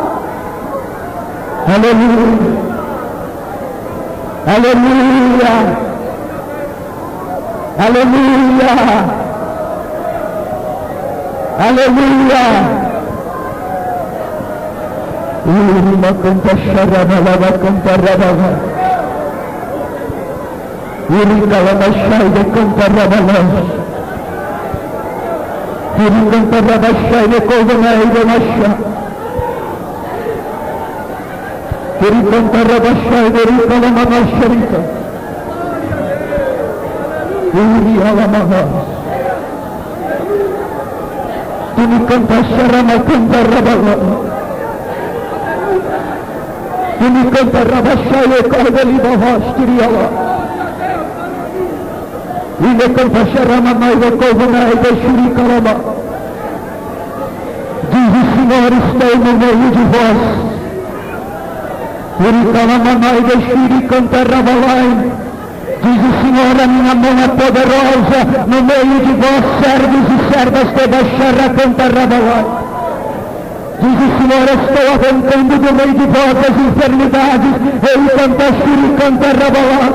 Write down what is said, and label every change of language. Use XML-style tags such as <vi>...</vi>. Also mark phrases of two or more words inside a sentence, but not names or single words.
<pt>Aleluia, aleluia, aleluia, aleluia. Irma canta xarabalava, canta rabava. Irika lama shaide canta rabalas. Iri canta rabashaide kovanaide masha. Iri canta rabashaide irika lama masharita. Iri alamaha. Iri canta sharama canta rabala. Ini canta rabashaya kahveli bahas kiriyawa. Ini canta sharama maiva kovanaide shuri karama. Diz o Senhor está no meio de vós. Iri karama maiva shuri canta rabalai. Diz o Senhor, a minha mão é poderosa no meio de vós, servos e servas que baixará canta rabalai. Diz o Senhor, estou arrancando do meio de vós as enfermidades, ele canta shuri canta rabalai.</pt>